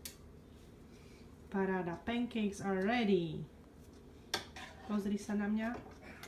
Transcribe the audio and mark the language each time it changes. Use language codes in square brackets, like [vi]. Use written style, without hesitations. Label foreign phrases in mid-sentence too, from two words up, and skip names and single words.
[sk] Paráda. [en] Pancakes are ready. [sk] Pozri sa na mňa.